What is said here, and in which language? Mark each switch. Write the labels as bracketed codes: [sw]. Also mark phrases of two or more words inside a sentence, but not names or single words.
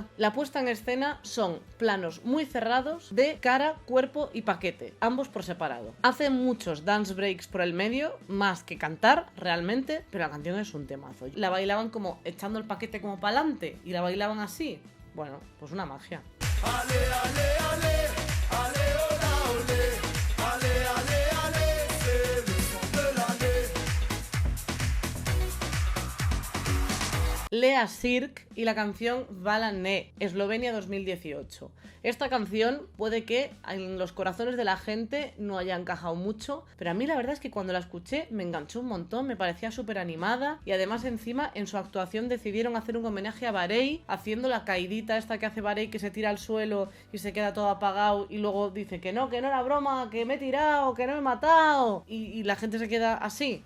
[es] La puesta en escena son planos muy cerrados de cara, cuerpo y paquete, ambos por separado. Hace muchos [en] dance breaks [es] por el medio, más que cantar realmente, pero la canción es un temazo. La bailaban como echando el paquete como para adelante y la bailaban así. Bueno, pues una magia. Ale, ale, ale, ale, hola, ole. Ale, ale, ale, [fr] c'est le son de l'année. [es] Lea Sirk y la canción Valané, Eslovenia 2018. Esta canción puede que en los corazones de la gente no haya encajado mucho, pero a mí la verdad es que cuando la escuché me enganchó un montón, me parecía súper animada y además encima en su actuación decidieron hacer un homenaje a Barei, haciendo la caidita esta que hace Barei, que se tira al suelo y se queda todo apagado y luego dice que no era broma, que me he tirado, que no me he matado y la gente se queda así.